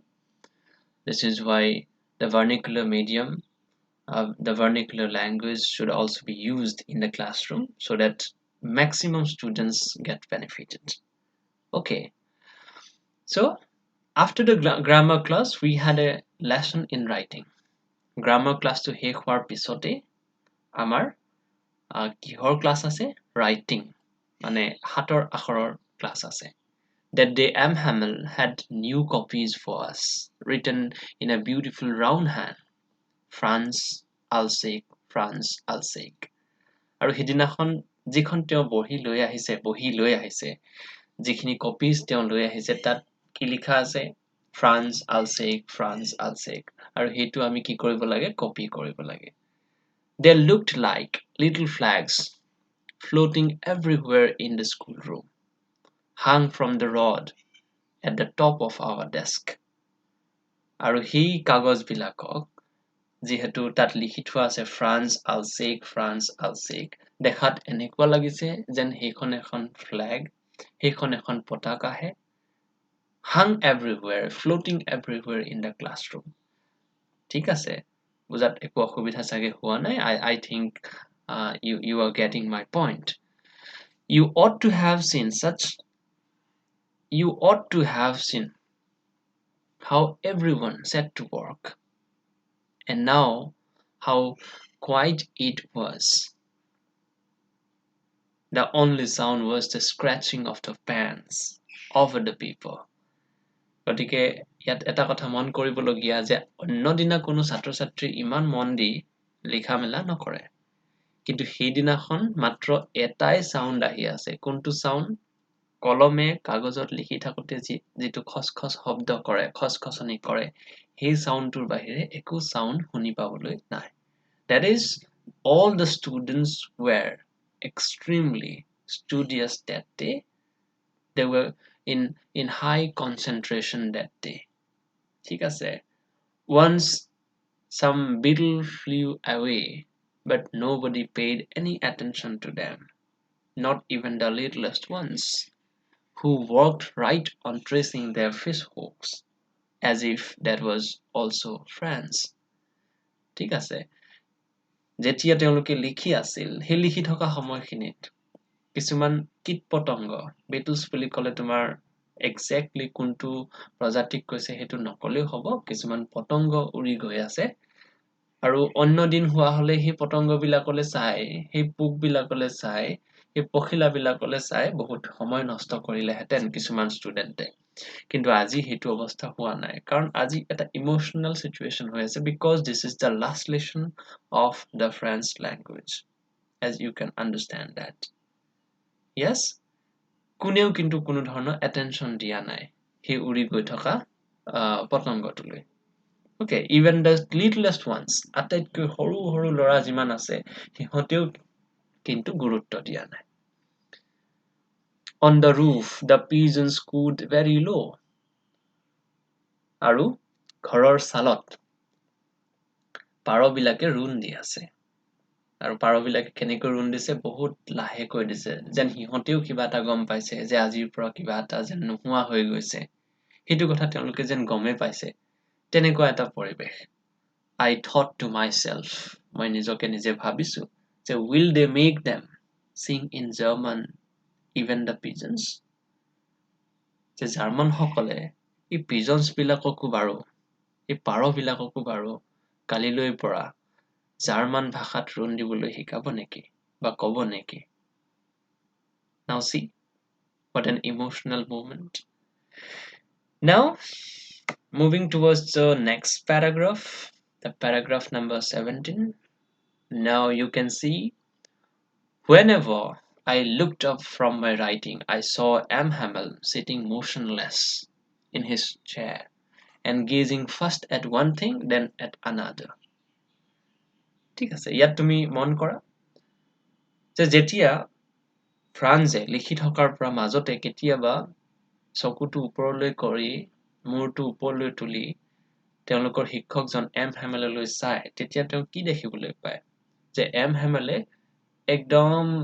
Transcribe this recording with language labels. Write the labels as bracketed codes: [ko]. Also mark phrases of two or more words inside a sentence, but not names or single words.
[en] This is why the vernacular medium the vernacular language should also be used in the classroom so that maximum students get benefited. Okay, so after the grammar class, we had a lesson in writing. Grammar class [as] to শেষ হোৱাৰ পিছতে আমাৰ কিহৰ ক্লাছ আছে writing মানে হাতৰ আখৰৰ ক্লাছ আছে. [en] That day M. Hamill had new copies for us written in a beautiful round hand. France, Alsek, France, Alsek. [as] আৰু সিদিনাখন যিখন তেওঁ বহি লৈ আহিছে যিখিনি কপিজ তেওঁ লৈ আহিছে তাত কি লিখা আছে ফ্ৰান্স আলছেক আৰু সেইটো আমি কি কৰিব লাগে কপি কৰিব লাগে [en] They looked like little flags floating everywhere in the schoolroom, hung from the rod at the top of our desk. [as] আৰু সেই কাগজবিলাকক যিহেতু তাত লিখি থোৱা আছে ফ্ৰান্স আলছেক দেখাত এনেকুৱা লাগিছে যেন সেইখন এখন ফ্লেগ সেইখন এখন পতাকাহে [en] hung everywhere floating everywhere in the classroom [as] ঠিক আছে বুজাত একো অসুবিধা চাগে হোৱা নাই [en] I think you are getting my point you ought to have seen such you ought to have seen how everyone set to work and now how quiet it was. The only sound was the scratching of the pens over the paper. [as] গতিকে ইয়াত এটা কথা মন কৰিবলগীয়া যে অন্য দিনা কোনো ছাত্ৰ ছাত্ৰী ইমান মন দি লিখা মেলা নকৰে কিন্তু সেইদিনাখন মাত্ৰ এটাই সাউণ্ড আহি আছে কোনটো সাউণ্ড কলমে কাগজত লিখি থাকোতে যিটো খচখচ শব্দ কৰে খচখচনি কৰে সেই সাউণ্ডটোৰ বাহিৰে একো সাউণ্ড শুনি পাবলৈ নাই [en] that is all the students were extremely studious that day they were in high concentration that day [as] ঠিক আছে [en] once some beetle flew away but nobody paid any attention to them not even the littlest ones who worked right on tracing their fish hooks as if that was also France [as] ঠিক আছে যেতিয়া তেওঁলোকে লিখি আছিল সেই লিখি থকা সময়খিনিত কিছুমান কীট পতংগ বেটুলছ বুলি ক'লে তোমাৰ এক্সেক্টলি কোনটো প্ৰজাতিক কৈছে সেইটো নকলেও হ'ব কিছুমান পতংগ উৰি গৈ আছে আৰু অন্য দিন হোৱা হলে সেই পতংগবিলাকলৈ চাই সেই পোকবিলাকলৈ চাই সেই পখিলাবিলাকলৈ চাই বহুত সময় নষ্ট কৰিলেহেঁতেন কিছুমান ষ্টুডেণ্টে কিন্তু আজি সেইটো অৱস্থা হোৱা নাই কাৰণ আজি এটা [en] emotional situation [as] হৈ আছে [en] because this is the last lesson of the French language as you can understand that yes [as] কোনেও কিন্তু কোনো ধৰণৰ attention দিয়া নাই সেই উৰি গৈ থকা পতংগটোলৈ [en] okay even the littlest ones [as] আটাইতকৈ সৰু সৰু লৰা যিমান আছে সিহঁতেও কিন্তু গুৰুত্ব দিয়া নাই [en] on the roof the pigeons cooed very low [as] আৰু ঘৰৰ ছালত পাৰবিলাকে ৰুণ দি আছে আৰু পাৰবিলাকে কেনেকৈ ৰুণ দিছে বহুত লাহেকৈ দিছে যেন সিহঁতেও কিবা এটা গম পাইছে যে আজিৰ পৰা কিবা এটা যেন নোহোৱা হৈ গৈছে সেইটো কথা তেওঁলোকে যেন গমে পাইছে তেনেকুৱা এটা পৰিবেশ [en] I thought to myself [as] মই নিজকে নিজে ভাবিছো যে [en] will they make them sing in German even the pigeons [as] যে জাৰ্মান সকলে এই পিজনছ বিলাককো বাৰু এই পাৰবিলাককো বাৰু কালিলৈ পৰা জাৰ্মান ভাষাত ৰুণ দিবলৈ শিকাব নেকি বা ক'ব নেকি? [en] Now see what an emotional moment. Now moving towards the next paragraph, the paragraph number 17. Now you can see, whenever I looked up from my writing, I saw M. Hamel sitting motionless in his chair and gazing first at one thing, then at another. [as] ঠিক আছে, ইয়াত তুমি মন কৰা যে যেতিয়া ফ্ৰান্সে লিখি থকাৰ পৰা মাজতে কেতিয়াবা চকুটো ওপৰলৈ কৰি মূৰটো ওপৰলৈ তুলি তেওঁলোকৰ শিক্ষকজন এম হেমেললৈ চায়, তেতিয়া তেওঁ কি দেখিবলৈ পায় যে এম হেমেলে একদম